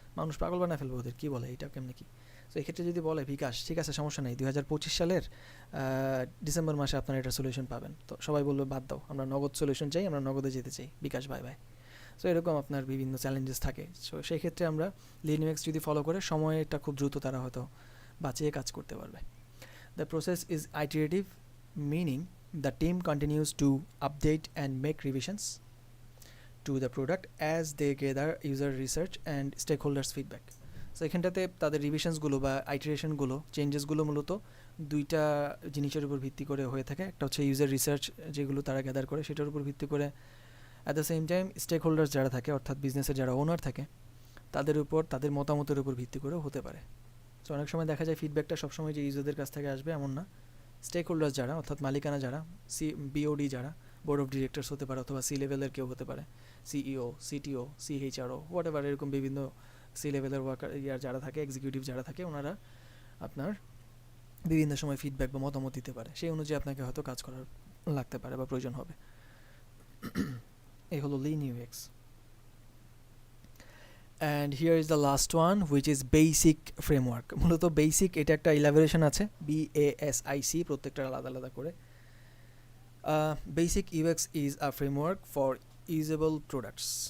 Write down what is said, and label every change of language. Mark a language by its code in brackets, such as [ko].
[bn] মানুষ পাগল বানায় ফেলবে, ওদের কী বলে এটা কেমনি কী। তো এক্ষেত্রে যদি বলে বিকাশ ঠিক আছে সমস্যা নেই, 2025 সালের ডিসেম্বর মাসে আপনারা এটা সলিউশন পাবেন, তো সবাই বলবে বাদ দাও, আমরা নগদ সলিউশন চাই, আমরা নগদে যেতে চাই, বিকাশ বাই বাই। সো এরকম আপনার বিভিন্ন চ্যালেঞ্জেস থাকে। সো সেই ক্ষেত্রে আমরা লিন ইউএক্স যদি ফলো করে সময়টা খুব দ্রুত তারা হয়তো বাঁচিয়ে কাজ করতে পারবে। [en] The process is iterative, meaning the team continues to update and make revisions to the product as they gather user research and stakeholders feedback. [bn] So এখানটাতে তাদের রিভিশনসগুলো বা আইটারেশনগুলো, চেঞ্জেসগুলো মূলত দুইটা জিনিসের উপর ভিত্তি করে হয়ে থাকে। একটা হচ্ছে ইউজার রিসার্চ যেগুলো তারা গ্যাদার করে সেটার উপর ভিত্তি করে, [en] at the same time [bn] stake holders যারা থাকে অর্থাৎ বিজনেসের যারা ওনার থাকে তাদের উপর, তাদের মতামতের উপর ভিত্তি করেও হতে পারে। সো অনেক সময় দেখা যায় ফিডব্যাকটা সবসময় যে ইউজারদের কাছ থেকে আসবে এমন না। স্টেক হোল্ডার্স যারা অর্থাৎ মালিকানা যারা, বিওডি যারা, বোর্ড অফ ডিরেক্টরস হতে পারে অথবা সি লেভেলের কেউ হতে পারে, সিইও, সিটিও, সিএইচআরও, হোয়াট এভার, এরকম বিভিন্ন সি লেভেলের ওয়ার্কার যারা থাকে, এক্সিকিউটিভ যারা থাকে, ওনারা আপনার বিভিন্ন সময় ফিডব্যাক বা মতামত দিতে পারে। সেই অনুযায়ী আপনাকে হয়তো কাজ করার লাগতে পারে বা প্রয়োজন হবে। এই হলো Lin UX. [en] And here is the last one which is basic framework. [bn] মূলত বেসিক এটা একটা ইলাবোরেশন আছে, BASIC, প্রত্যেকটার আলাদা আলাদা করে। [en] Basic UX is a framework for usable products.